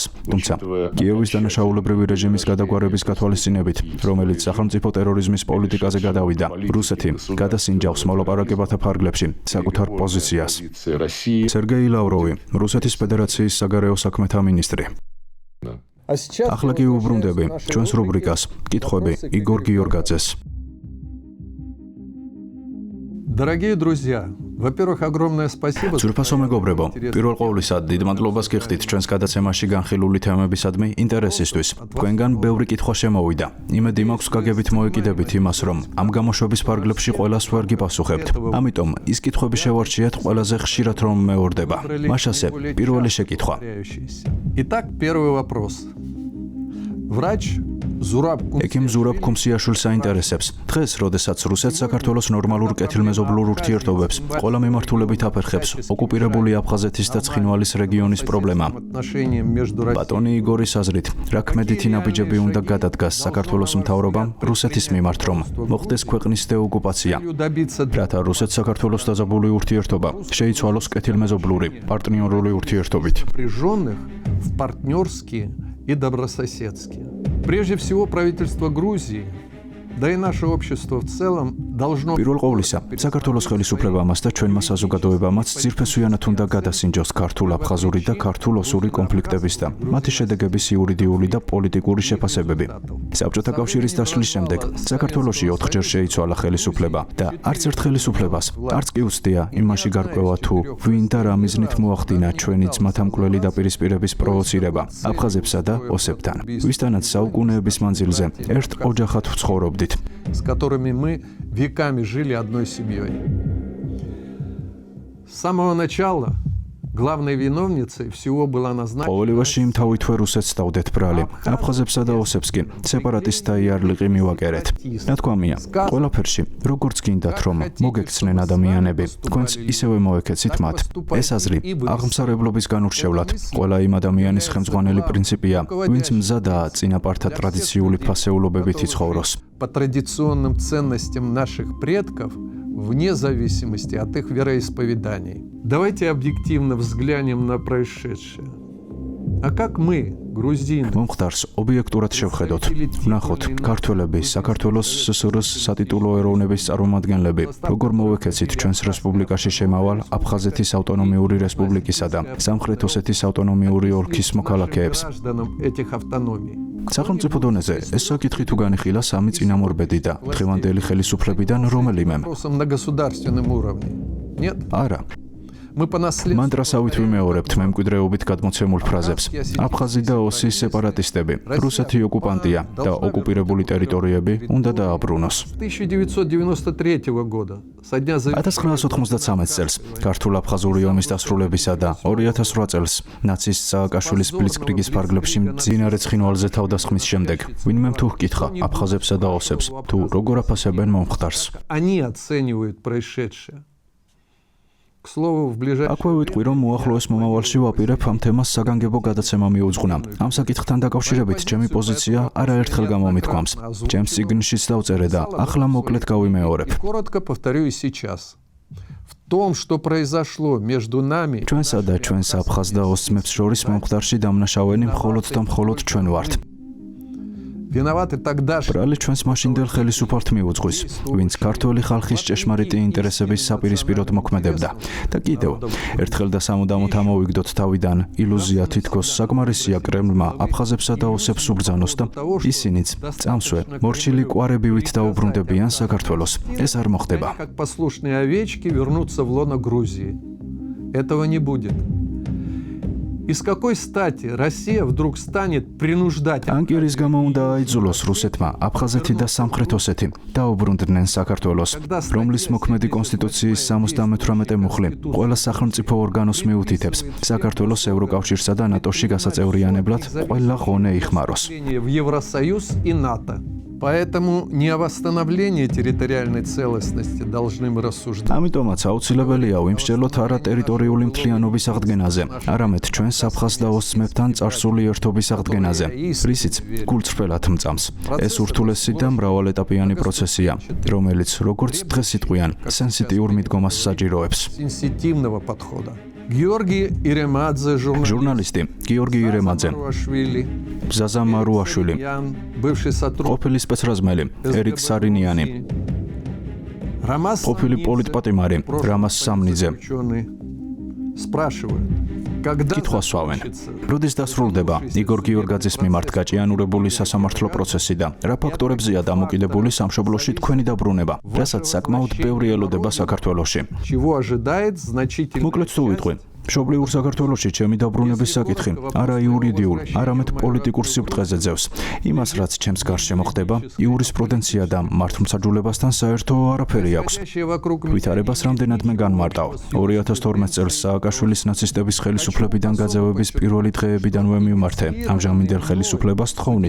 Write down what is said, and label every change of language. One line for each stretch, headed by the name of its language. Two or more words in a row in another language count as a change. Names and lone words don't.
Georgian: თუმცა კიევის დანაშაულებრივი რეჟიმის გადაგვარების გათვალისწინებით, რომელიც სახელმწიფო ტერორიზმის პოლიტიკაზე გადავიდა, რუსეთი გადასინჯავს მოლაპარაკებათა ფარგლებში საკუთარ პოზიციას. სერგეი ლავროვი, რუსეთის ფედერაციის საგარეო საქმეთა მინისტრი. ახლა კი უბრუნდები ჩვენს რუბრიკას კითხვები იგორ გიორგაძეს.
Russian: Дорогие друзья, во-первых, огромное спасибо.
Georgian: Ძვირფასო მეგობრებო, პირველ ყოვლისა დიდ მადლობას გიხდით ჩვენს გადაცემაში განხილული თემებისადმი ინტერესისთვის. თქვენგან ბევრი კითხვა შემოვიდა. იმედი მაქვს გაგებით მოეკიდებით იმას, რომ ამ გამოშვების ფარგლებში ყველას ვერ გიპასუხებთ. ამიტომ ის კითხვები შევარჩიეთ ყველაზე ხშირად რომ მეორდება. მაშასე, პირველი შეკითხვა.
Russian: Итак, первый вопрос. Врач
Georgian: ექიმ ზურაბ ქუმსიაშვილს აინტერესებს. დღეს, როდესაც რუსეთს საქართველოს ნორმალურ კეთილმეზობლურ ურთიერთობებს ყველა მიმართულებით აფერხებს ოკუპირებული აფხაზეთის და ცხინვალის რეგიონის პრობლემა. ბატონი იგორის აზრით, რა ქმედითი ნაბიჯები უნდა გადადგას საქართველოს მთავრობამ რუსეთის მიმართ, რომ მოხდეს ქვეყნის დეოკუპაცია, რათა რუსეთ-საქართველოს დაძაბული ურთიერთობა შეიცვალოს კეთილმეზობლური პარტნიორული ურთიერთობით.
Russian: и добрососедские. Прежде всего, правительство Грузии, да и наше общество в целом должно...
Georgian: პირველ ყოვლისა, საქართველოს ხელისუფლებამაც და ჩვენმა საზოგადოებამაც ძირფესვიანად უნდა გადასინჯოს ქართულ-აფხაზური და ქართულ-ოსური კონფლიქტების და მათი შედეგების იურიდიული და პოლიტიკური შეფასებები. საბჭოთა კავშირის დაშლის შემდეგ საქართველოში 4-ჯერ შეიცვალა ხელისუფლება და არც ერთ ხელისუფლებას არც კი უცდია იმაში გარკვევა თუ ვინ და რა მიზნით მოახდინა ჩვენი ძმათამკვლელი დაპირისპირების პროვოცირება აფხაზებსა და ოსებთან, ვისთანაც საუკუნეების მანძილზე ერთ ოჯახად ვცხოვრობდით,
Russian: с которыми мы веками жили одной семьей. С самого начала Главной виновницей всего была назначена
Georgian: ყოველივაში იმ თავითვე რუსეთს დავდეთ ბრალი. აფხაზებსა და ოსებს კი სეპარატისტთა იარლიყი მივაკერეთ. ნათქვამია, ყველაფერში, როგორც გინდათ რომ მოგექცნენ ადამიანები, თქვენც ისევე მოეკეცით მათ. ეს აზრი აღმსარებლობის განურჩევლად. ყველა იმ ადამიანის ხელმძღვანელი პრინციპია, ვინც მზადაა წინაპართა ტრადიციული ფასეულობებით იცხოვროს.
Russian: по традиционным ценностям наших предков, вне зависимости от их вероисповеданий. Давайте объективно взглянем на происшедшее. А как мы, грузины,
Georgian: მომხდარს ობიექტურად შევხედოთ. ვნახოთ, ქართველები, საქართველოს ССР-ს სატიტულო ეროვნების წარმომადგენლები, როგორ მოვეკეცით ჩვენს რესპუბლიკაში შემავალ აფხაზეთის ავტონომიური რესპუბლიკისა და სამხრეთ ოსეთის ავტონომიური ოლქის მოქალაქეებს.
Russian: гражданам этих автономий?
Georgian: სახელმწიფო დონეზე ეს საკითხი თუ განიხილა სამი წინამორბედი და დღევანდელი ხელისუფლებიდან რომელიმემ.
Russian: Вопросом на государственном уровне. Нет?
Georgian: არა.
Russian: Мы по наследству
Georgian: მანტრასავით ვიმეორებთ მემკვიდრეობით გადმოცემულ ფრაზებს. აფხაზი და ოსი სეპარატისტები, რუსეთი ოკუპანტია და ოკუპირებული ტერიტორიები უნდა დააბრუნოს.
Russian: 1993 года, со дня
Georgian: 1993 წელს ქართულ-აფხაზური ომის დასრულებისა და 2008 წელს ნაცისტ სააკაშვილის ბლიცკრიგის ფარგლებში მძინარე ცხინვალზე თავდასხმის შემდეგ ვინმე თუ ჰკითხა აფხაზებსა და ოსებს თუ როგორ აფასებენ მომხდარს.
Russian: они оценивают происшедшее. К слову, в ближайшее
Georgian: აქვე ვიტყვი, რომ უახლოეს მომავალში ვაპირებ ამ თემას საგანგებო გადაცემა მიუძღვნა. ამ საკითხთან დაკავშირებით ჩემი პოზიცია არაერთხელ გამომითქვამს. ჩემს წიგნშიც დავწერე და ახლა მოკლედ გავიმეორებ.
Russian: коротко повторю и сейчас. В том, что произошло между нами,
Georgian: ჩვენსა და ჩვენს აფხაზ და ოს ძმებს შორის მომხდარში დამნაშავენი მხოლოდ და მხოლოდ ჩვენ ვართ.
Russian: виноваты тогдашние
Georgian: ბრალი ჩვენს მაშინდელ ხელისუფალთ მიუძღვის, ვინც ქართული ხალხის ჭეშმარიტი ინტერესების საპირისპიროდ მოქმედებდა. და კიდევ ერთხელ და სამუდამოდ ამოვიგდოთ თავიდან ილუზია თითქოს საკმარისია კრემლმა აფხაზებსა და ოსებს უბრძანოს და ისინიც წამსვე მორჩილი კვარებივით დაუბრუნდებიან საქართველოს. ეს არ მოხდება.
Russian: как послушные овечки вернуться в лоно Грузии. Этого не будет. И с какой стати Россия вдруг станет принуждать
Georgian: ანკერის გამო უნდა აიძულოს რუსეთმა აფხაზეთი და სამხრეთ ოსეთი დაუბრუნდნენ საქართველოს, რომლის მოქმედი კონსტიტუციის 78 მუხლი ყველა სახელმწიფო ორგანოს მიუთითებს საქართველოს ევროკავშირსა და ნატოში გასაწევრიანებლად ყველა ღონე იხმაროს.
Russian: в Евросоюз и НАТО. Поэтому не о восстановлении территориальной целостности должны мы рассуждать.
Georgian: ამიტომაც აუცილებელია ვიმსჯელოთ არა ტერიტორიული მთლიანობის აღდგენაზე, არამედ ჩვენს აფხაზ და ოს ძმებთან წარსული ერთობის აღდგენაზე, რისიც გულწრფელად მწამს. ეს ურთულესი და მრავალეტაპიანი პროცესია, რომელიც როგორც დღეს იტყვიან, სენსიტიურ მიდგომას საჭიროებს.
Russian: Сенситивного подхода. Георгий Ирemадзе,
Georgian: ჟურნალისტი გიორგი ირემაძე, ბზაზა მარუაშვილი,
Russian: бывший сотрудник,
Georgian: ყოფილი სპეცრაზმელი ერიკ სარინიანი, ყოფილი პოლიტპატიმარი რამას სამნიძე
Russian: спрашивают, когда
Georgian: კითხვა სვავენ. როდის დასრულდება იგორ გიორგაძის მიმართ გაჭიანურებული სასამართლო პროცესი და რა ფაქტორებზეა დამოკიდებული სამშობლოში თქვენი დაბრუნება, რასაც საკმაოდ ბევრი ელოდება საქართველოში.
Russian: чего ожидает значительный
Georgian: მოკლედ თუ ვიტყვი, მშობლიურ საქართველოში ჩემი დაბრუნების საკითხი არა იურიდიულ, არამედ პოლიტიკურ სიბრტყეზე ძევს. იმას, რაც ჩემს გარშემო ხდება, იურისპრუდენცია და მართლმსაჯულებასთან საერთო არაფერი აქვს. ვითარებას რამდენადმე განმარტავ. 2012 წელს სააკაშვილის ნაცისტების ხელისუფლებიდან გაძევების პირველი დღეებიდანვე მიმართე ამჟამინდელ ხელისუფლებას თხოვნით.